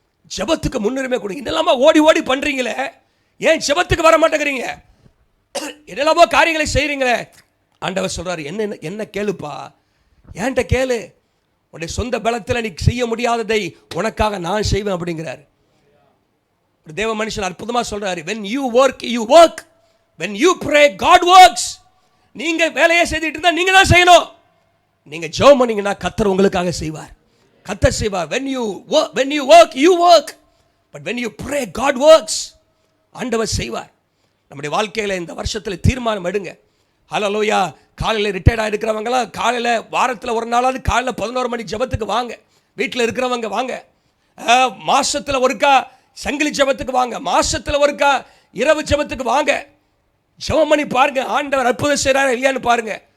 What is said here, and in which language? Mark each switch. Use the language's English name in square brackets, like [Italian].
[Tamil] ஜெபத்துக்கு முன்னுரிமை கொடுங்க. என்னெல்லாமா ஓடி ஓடி பண்ணுறீங்களே, ஏன் ஜெபத்துக்கு வர மாட்டேங்கிறீங்க? என்னெல்லாமோ காரியங்களை செய்கிறீங்களே. ஆண்டவர் சொல்கிறார், என்ன கேளுப்பா, ஏன்ட்ட கேளு. உன்னுடைய சொந்த பலத்தில் நீ செய்ய முடியாததை உனக்காக நான் செய்வேன் அப்படிங்கிறார். ஒரு தேவ மனுஷன் அற்புதமாக சொல்கிறாரு, [English] when you work you work, when you pray God works. [Tamil] நீங்கள் வேலையை செய்துட்டு இருந்தால் நீங்கள் தான் செய்யணும். நீங்கள் ஜெபம் பண்ணீங்கன்னா கர்த்தர் உங்களுக்காக செய்வார். கர்த்தர் செய்வார். [English] when you work you work, but when you pray God works. [Tamil] ஆண்டவர் செய்வார். நம்முடைய வாழ்க்கையில் இந்த வருஷத்தில் தீர்மானம் எடுங்க. ஹல்லேலூயா. காலையில் ரிட்டையர்ட் ஆகிருக்கிறவங்களாம் காலையில் வாரத்தில் ஒரு நாளாவது காலையில் 11 மணி ஜெபத்துக்கு வாங்க. வீட்டில் இருக்கிறவங்க வாங்க. மாசத்துல ஒருக்கா சங்கிலி ஜெபத்துக்கு வாங்க, மாசத்துல ஒருக்கா இரவு ஜெபத்துக்கு வாங்க, ஜெபம் பண்ணி பாருங்க ஆண்டவர் அற்புதம் செய்கிறாரா இல்லையான்னு பாருங்க.